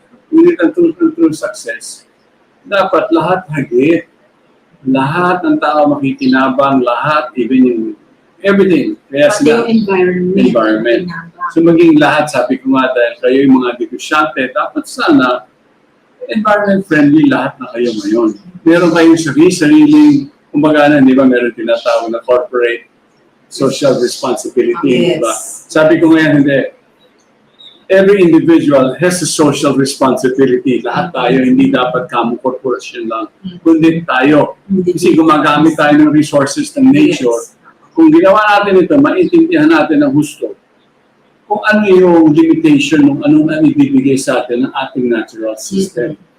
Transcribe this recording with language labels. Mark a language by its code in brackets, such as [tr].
[tl] Ngunit ang [en] true success, [tl] dapat lahat hagit. Lahat ng tao makikinabang, lahat, [en] even [tl] yung everything. Kaya Pati sila, yung environment. so maging lahat, sabi ko nga, dahil kayo yung mga negosyante, dapat sana environment friendly lahat na kayo ngayon. Meron kayong sariling, kumbaga na, di ba, meron tinatawag na corporate social responsibility, di ba? Sabi ko ngayon, hindi. [en] Every individual has a social responsibility. [tl] Lahat tayo, hindi dapat kamo corporation lang. Kundi tayo. Kasi gumagamit tayo ng resources ng nature. Kung ginawa natin ito, maintindihan natin ang gusto. Kung ano yung limitation ng anong ibibigay sa atin ng ating natural system.